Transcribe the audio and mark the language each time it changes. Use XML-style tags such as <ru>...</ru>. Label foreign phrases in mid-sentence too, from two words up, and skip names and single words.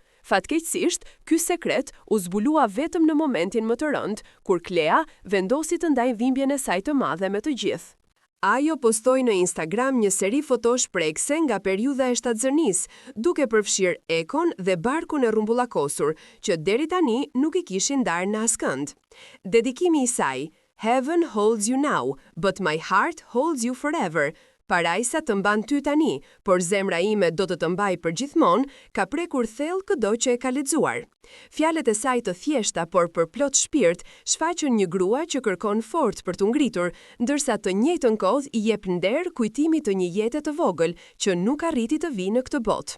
<sq>Fatkeqësisht, ky sekret u zbulua vetëm në momentin më të rënd, kur Klea vendosi të ndajë dhimbjen e saj të madhe me të gjithë. Ajo postoi në Instagram një seri fotosh prekse nga periudha e shtatzënisë, duke përfshirë Ekon dhe barkun e rrumbullakosur, që deri tani nuk i kishin ndarë në askënd. Dedikimi i saj:</sq> <en>Heaven holds you now, but my heart holds you forever.</en> <sq>Parajsa të mban ty tani, por zemra ime do të të mbaj për gjithmonë, ka prekur thellë këdo që e ka lexuar. Fjalët e saj të thjeshta por për plot shpirt shfaqën një grua që kërkon fort për t'u ngritur, ndërsa të njëjtën kohë i jep nder kujtimit të një jete të vogël që nuk arriti të vijë në këtë botë.</sq>